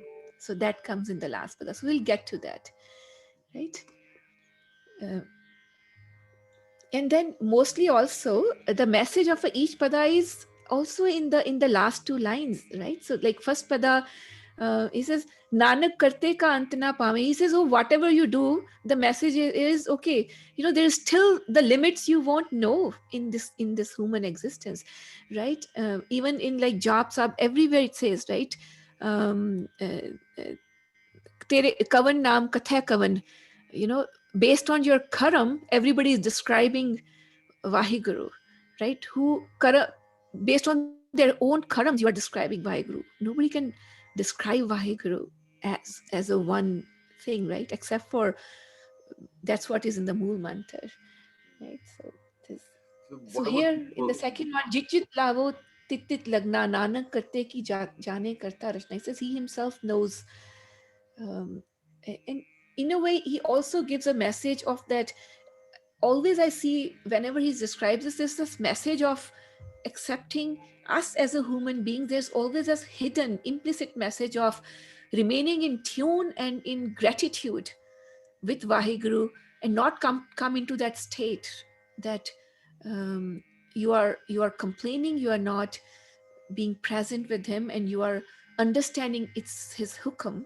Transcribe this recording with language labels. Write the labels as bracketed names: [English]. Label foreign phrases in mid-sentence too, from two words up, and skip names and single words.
[English] So that comes in the last pada. So we'll get to that, right? Uh, and then mostly also the message of each pada is also in the last two lines, right? So like first pada, he says [Punjabi] ਨਾਨਕ ਕਰਤੇ ਕਾ ਅੰਤੁ ਨ ਪਾਵੈ. [English] He says, oh, whatever you do, the message is okay, you know, there's still the limits you won't know in this human existence, right? Even in like jap sab, everywhere it says, right? [Punjabi] um, uh, uh, ਤੇਰੇ ਕਵਨ ਨਾਮ ਕਥਾ ਕਵਨ, [English] you know, based on your karam, everybody is describing Vaheguru, right? Based on their own karams, you are describing Vaheguru. Nobody can describe Vaheguru as a one thing, right? Except for that's what is in the Mool Mantar, right? So this, So, so what about here in the people? second one, [Punjabi] ਜਿਤੁ ਜਿਤੁ ਲਾਵਹੁ ਤਿਤੁ ਤਿਤੁ ਲਗਨਾ ਨਾਨਕ ਕਰਤੇ ਕੀ ਜਾਨੈ ਕਰਤਾ ਰਚਨਾ. [English] He says he himself knows, um, and in a way he also gives a message of that. Always I see whenever he describes this, there's this message of accepting us as a human being. There's always this hidden implicit message of remaining in tune and in gratitude with Vaheguru, and not come into that state that um, you are complaining, you are not being present with him, and you are understanding it's his hukam.